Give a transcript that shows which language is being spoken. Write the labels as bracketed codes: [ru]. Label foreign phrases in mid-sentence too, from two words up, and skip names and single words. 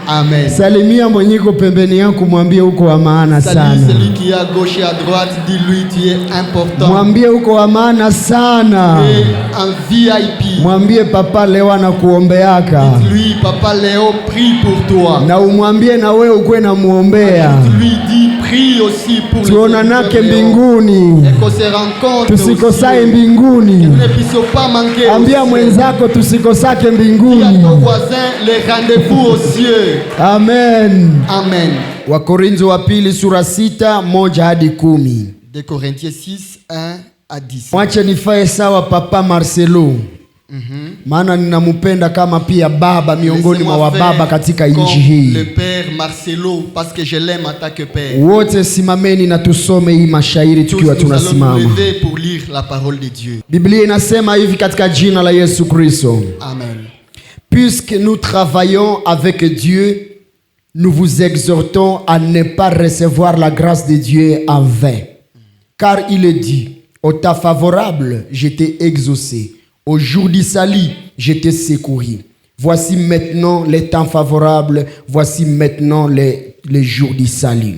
[sw] Amen. Salimia mwenyeko pembeni yako, mwambie uko wa maana sana. [fr] Salut celui qui est à gauche et à droite, dis-lui tu es important. [sw] Mwambie uko wa maana sana. [fr] Tu es un VIP. [sw] Mwambie papa leo anakuombeaka. [fr] Dis-lui papa Léo prie pour toi. [sw] Na umwambie na wewe ukwe na muombea. [fr] Lui dit prie aussi pour [sw] tuonanake mbinguni. [fr] Et qu'on se rencontre [sw] Tusikosai mbinguni. [fr] Ne puissions pas manquer. [sw] Ambia mwenzako tusikosake mbinguni. [fr] À ton voisin les rendez-vous aux cieux. [sw] Amen. Amen. Wakorintho wa pili sura 6 1 hadi 10. [fr] De Corinthiens 6 1 à 10. [sw] Mwache nifae sawa papa Marcelo. Maana ninamupenda kama pia baba miongoni mwa wababa katika nchi hii. [fr] Le père Marcelo parce que je l'aime en tant que père. [sw] Wote simameni na tusome hii mashairi tukiwa tunasimama. [fr] Nous allons nous lever pour lire la parole de Dieu. [sw] Biblia inasema hivi katika jina la Yesu Kristo. Amen. [fr] Puisque nous travaillons avec Dieu, nous vous exhortons à ne pas recevoir la grâce de Dieu en vain. Car il est dit, au temps favorable, je t'ai exaucé. Au jour du salut, je t'ai secouru. Voici maintenant les temps favorables, voici maintenant les jours du salut.